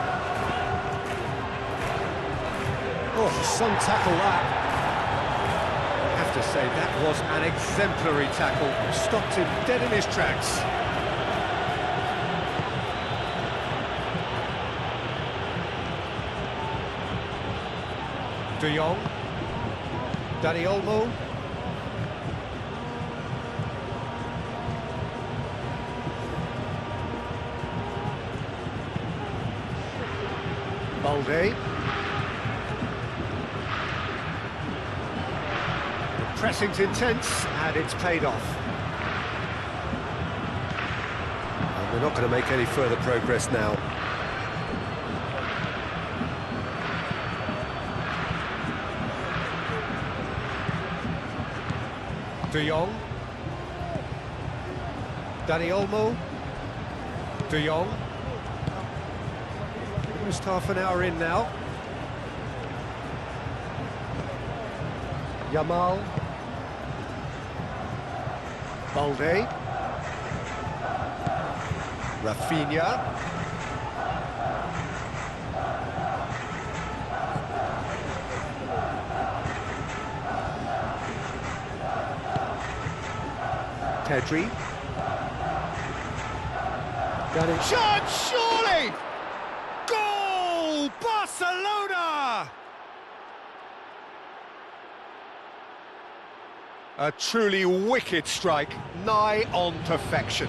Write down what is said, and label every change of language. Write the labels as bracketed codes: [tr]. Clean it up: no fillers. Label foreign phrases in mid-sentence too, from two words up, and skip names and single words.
[en] Oh, some tackle that. I have to say, that was an exemplary tackle. Stopped him dead in his tracks. De Jong. Dani Olmo. Balde. The pressing's intense and it's paid off. And they're not going to make any further progress now. De Jong. Dani Olmo. De Jong. Almost half an hour in now. Yamal. Balde. Rafinha. Pedri. Got it. Shot, surely! Goal! Barcelona! A truly wicked strike, nigh on perfection.